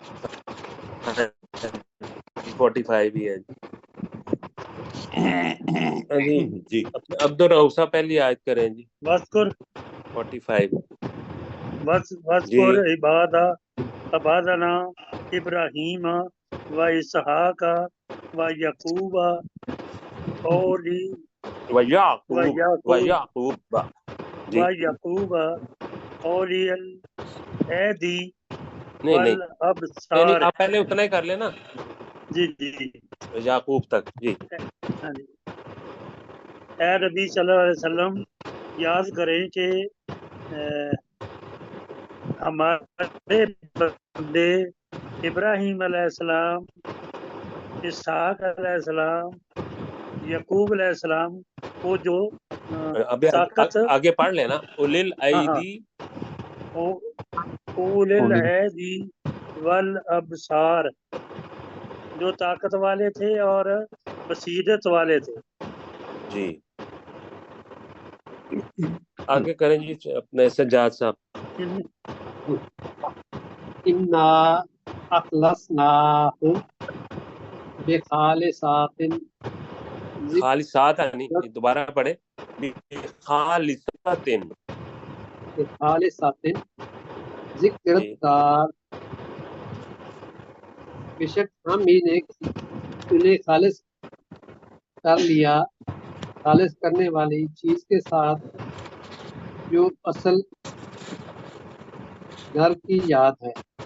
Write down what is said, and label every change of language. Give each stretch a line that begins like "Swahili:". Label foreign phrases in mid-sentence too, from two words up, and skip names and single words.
Urdu: 45 ہی ہے جی. جی عبد الروسا پہلی آیت کریں جی.
Arabic: وذکر
Urdu: 45 جی.
Arabic: وذکر عبادنا ابراہیم و اسحاق و یعقوب اولی و ویعقوب یعقوب
Urdu: جی.
Arabic: و یعقوب اولی الایدی
Urdu: نہیں نہیں
Arabic: والابصار.
Urdu: آپ پہلے اتنا ہی کر لینا جی جی یعقوب تک. جی ہاں جی. اے نبی
Arabic: صلی اللہ علیہ وسلم
Urdu: یاد کریں کہ ہمارے بندے ابراہیم
Arabic: علیہ السلام،
Urdu: اسحاق
Arabic: علیہ السلام،
Urdu: یعقوب
Arabic: علیہ السلام
Urdu: کو جو ابھی طاقت، آگے پڑھ لینا. اولل ہاں ہاں،
Arabic: ایدی اول الایدی والابصار،
Urdu: جو طاقت والے تھے اور بصیرت والے تھے. جی آگے کریں جی اپنے سجاد صاحب.
Arabic: انا اخلصناہم بخالصات
Urdu: خالصات نہیں دوبارہ پڑھے.
Arabic: خالصات بخالصات ذکر
Urdu: جی. دار، بے شک ہم ہی نے انہیں خالص کر لیا، خالص کرنے والی چیز کے ساتھ جو اصل گھر کی یاد ہے.